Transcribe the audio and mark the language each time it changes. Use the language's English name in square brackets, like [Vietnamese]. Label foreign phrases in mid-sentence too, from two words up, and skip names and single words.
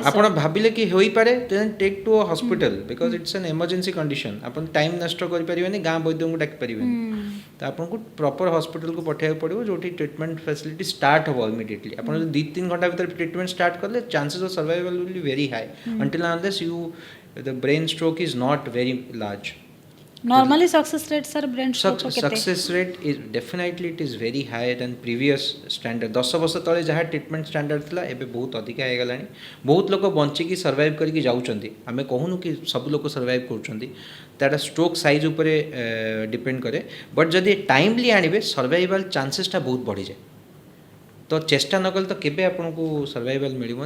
[Odia] ଆପଣ ଭାବିଲେ କି ହୋଇପାରେ [English] then take to a hospital because it's an emergency condition. [Odia] ଆପଣ ଟାଇମ୍ ନଷ୍ଟ କରିପାରିବେନି, ଗାଁ ବୈଦ୍ୟଙ୍କୁ ଡାକି ପାରିବେନି। ତ ଆପଣଙ୍କୁ ପ୍ରପର ହସ୍ପିଟାଲକୁ ପଠାଇବାକୁ ପଡ଼ିବ ଯେଉଁଠି [English] treatment facility [Odia] ଷ୍ଟାର୍ଟ ହେବ ଇମିଡ଼ିଏଟଲି। ଆପଣ ଯଦି 2-3 ଘଣ୍ଟା ଭିତରେ [English] treatment start [Odia] କଲେ [English] chances of survival will be very high until unless the brain stroke is not very large. [Odia] ନର୍ମାଲି [English] success rate [Odia] ସାର୍ [English] brain stroke [Odia] କେତେ? [English] Success rate is definitely it is very high than previous standard. [Odia] 10 ବର୍ଷ ତଳେ ଯାହା [English] treatment standard [Odia] ଥିଲା ଏବେ ବହୁତ ଅଧିକା ହେଇଗଲାଣି। ବହୁତ ଲୋକ ବଞ୍ଚିକି ସର୍ଭାଇଭ୍ କରିକି ଯାଉଛନ୍ତି। ଆମେ କହୁନୁ କି ସବୁ ଲୋକ ସର୍ଭାଇଭ୍ କରୁଛନ୍ତି, ତାର [English] stroke size [Odia] ଉପରେ ଡିପେଣ୍ଡ କରେ। ବଟ୍ ଯଦି ଟାଇମଲି ଆଣିବେ ସର୍ଭାଇଭାଲ୍ ଚାନ୍ସେସଟା ବହୁତ ବଢ଼ିଯାଏ। ତ ଚେଷ୍ଟା ନ କଲେ ତ କେବେ ଆପଣଙ୍କୁ ସର୍ଭାଇଭାଲ୍ ମିଳିବନି।